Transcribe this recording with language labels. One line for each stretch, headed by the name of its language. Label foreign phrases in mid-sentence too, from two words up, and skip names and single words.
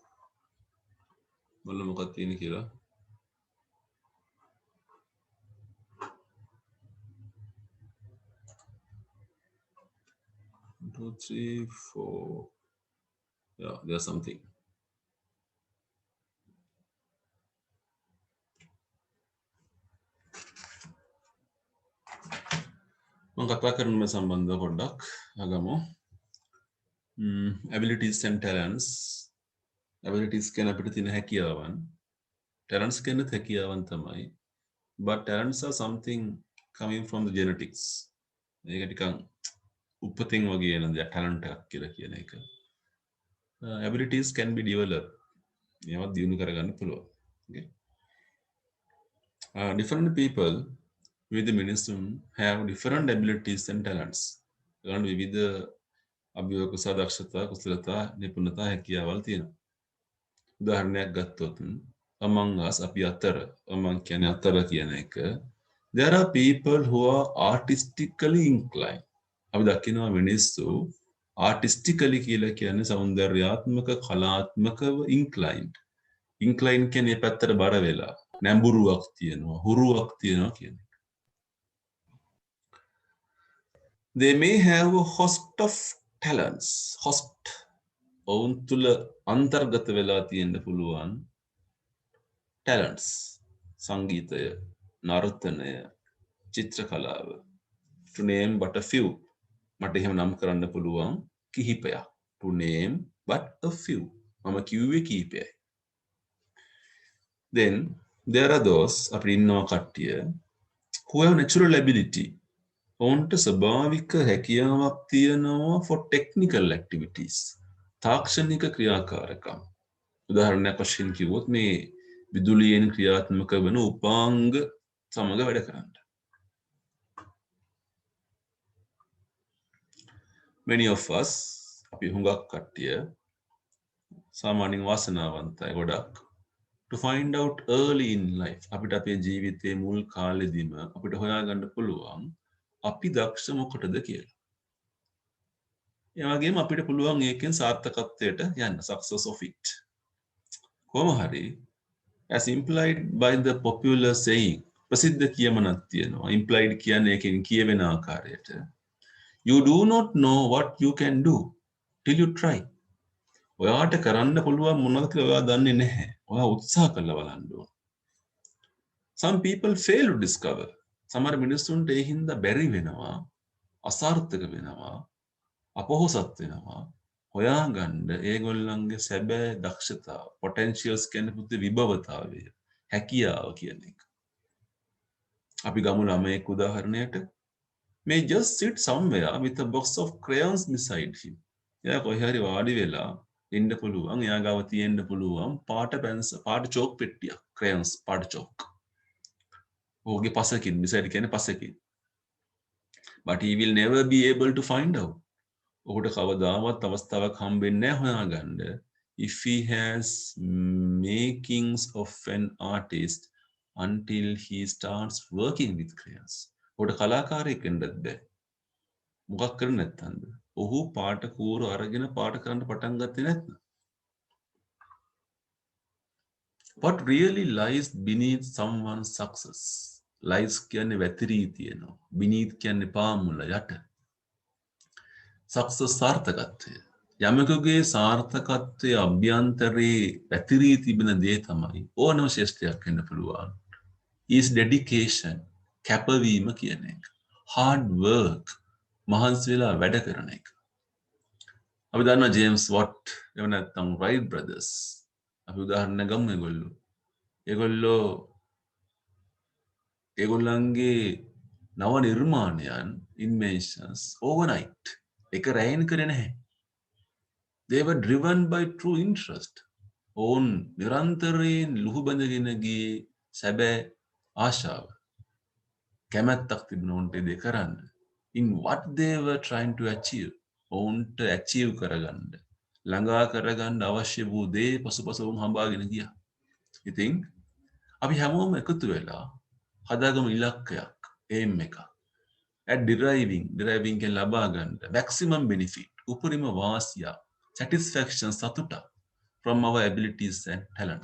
Sinhala: බලමු මොකක්ද තියෙන්නේ කියලා. 2, 3, 4.
English: Yeah, there's something.
Sinhala: මම කතා කරන්න සම්බන්ධව පොඩ්ඩක් අගමු.
English: Abilities and talents.
Sinhala: Abilities කියන අපිට තියෙන හැකියාවන්. Talents කියන්නේ හැකියාවන් තමයි.
English: But talents are something coming from the genetics.
Sinhala: මේක ටිකක් උපතින් වගේ එන දෙයක් talent එකක් කියලා කියන එක.
English: Abilities can be developed.
Sinhala: මේවා දියුණු කරගන්න පුළුවන්.
English: Okay. Different people with the මිනිසුන් have different abilities and talents.
Sinhala: ගන්න විවිධ අභියෝග දක්ෂතා කුසලතා නිපුණතා හැකියාවල් තියෙනවා. උදාහරණයක් ගත්තොත්
English: among us
Sinhala: අපි අතර among කියන්නේ අතර කියන එක
English: there are people who are artistically inclined.
Sinhala: අපි දකිනවා මිනිස්සු artistically කියලා කියන්නේ සෞන්දර්යාත්මක කලාත්මකව inclined. inclined කියන්නේ පැත්තට බර වෙලා නැඹුරුවක් තියෙනවා හුරුවක් තියෙනවා කියන එක.
English: They may have a host of talents.
Sinhala: Host ඔවුන් තුල අන්තර්ගත වෙලා තියෙන්න පුළුවන් talents. සංගීතය, නර්තනය, චිත්‍ර කලාව.
English: To name but a few.
Sinhala: මට එහෙම නම් කරන්න පුළුවන් කිහිපයක්.
English: To name but a few.
Sinhala: මම කිව්වේ කිහිපයයි.
English: Then there are those
Sinhala: අපිට ඉන්නවා කට්ටිය
English: who have natural ability.
Sinhala: ඔවුන්ට ස්වභාවික හැකියාවක් තියෙනවා
English: for technical activities.
Sinhala: තාක්ෂණික ක්‍රියාකාරකම්. උදාහරණයක් වශයෙන් කිව්වොත් මේ විදුලියෙන් ක්‍රියාත්මක වන උපාංග සමග වැඩ කරන්න.
English: Many of us
Sinhala: අපි හුඟක් කට්ටිය සාමාන්‍යයෙන් වාසනාවන්තයි ගොඩක්
English: to find out early in life
Sinhala: අපිට අපේ ජීවිතයේ මුල් කාලෙදිම අපිට හොයාගන්න පුළුවන් අපි දක්ෂ මොකටද කියලා. ඒ වගේම අපිට පුළුවන් ඒකෙන් සාර්ථකත්වයට යන්න
English: success of it.
Sinhala: කොහොම හරි
English: as implied by the popular saying
Sinhala: ප්‍රසිද්ධ කියමනක් තියෙනවා.
English: implied
Sinhala: කියන්නේ එකෙන් කියවෙන ආකාරයට
English: you do not know what you can do till you try.
Sinhala: ඔයාට කරන්න පුළුවන් මොනවද කියලා ඔයා දන්නේ නැහැ. ඔයා උත්සාහ කරලා බලන්න ඕන.
English: Some people fail to discover.
Sinhala: සමහර මිනිස්සුන්ට ඒ හින්දා බැරි වෙනවා, අසාර්ථක වෙනවා, අපොහොසත් වෙනවා. හොයාගන්න ඒගොල්ලන්ගේ සැබෑ දක්ෂතාව, potentials කියන්නේ පුතේ විභවතාවය, හැකියාව කියන එක. අපි ගමු ළමයෙක් උදාහරණයට
English: may just sit somewhere with a box of crayons beside him.
Sinhala: එයා කොහේ හරි වාඩි වෙලා ඉන්න පුළුවන්. එයා ගාව තියෙන්න පුළුවන් පාට චෝක් පෙට්ටියක්. crayons පාට චෝක්. ඔහුගේ පසකින් beside කියන්නේ පසකින්.
English: But he will never be able to find out.
Sinhala: ඔහුට කවදාවත් අවස්ථාවක් හම්බෙන්නේ නැහැ හොයාගන්න.
English: If he has makings of an artist until he starts working with crayons.
Sinhala: ඔහුට කලාකාරයෙක් වෙන්නත් බෑ. මොකක් කරන්නේ නැත්නම්ද? ඔහු පාට කූරු අරගෙන පාට කරන්න පටන් ගත්තේ නැත්නම්.
English: What really lies beneath someone's success?
Sinhala: Lies කියන්නේ වැතිරී තියෙනවා. Beneath කියන්නේ පාමුල යට. Success සාර්ථකත්වය. යමකගේ සාර්ථකත්වයේ අභ්‍යන්තරේ වැතිරී තිබෙන දේ තමයි ඕනම ශ්‍රේෂ්ඨයක් වෙන්න පුළුවන්.
English: is dedication
Sinhala: කැපවීම කියන එක.
English: hard work
Sinhala: මහන්සි වෙලා වැඩ කරන එක. අපි දන්නවා ජේම්ස් වොට් එහෙම නැත්නම් රයිට් බ්‍රදර්ස්. අපි උදාහරණ ගමු ඒගොල්ලන්ගේ නව නිර්මාණයන්
English: inventions overnight
Sinhala: එක රැයින් කරේ නැහැ.
English: They were driven by true interest.
Sinhala: ඔවුන් නිරන්තරයෙන් ලුහු බැඳගෙන ගියේ සැබෑ ආශාව. කැමැත්තක් තිබුණා උන්ට ඒ දේ කරන්න.
English: In what they were trying to achieve.
Sinhala: ඔවුන්ට achieve කරගන්න. ළඟා කරගන්න අවශ්‍ය වූ දේ පසුපස වුන් හඹාගෙන ගියා. ඉතින් අපි හැමෝම එකතු වෙලා හදාගමු ඉලක්කයක්, aim එකක්.
English: at deriving can
Sinhala: ලබා ගන්න
English: maximum benefit,
Sinhala: උපරිම වාසිය,
English: satisfaction සතුට from our abilities and talents.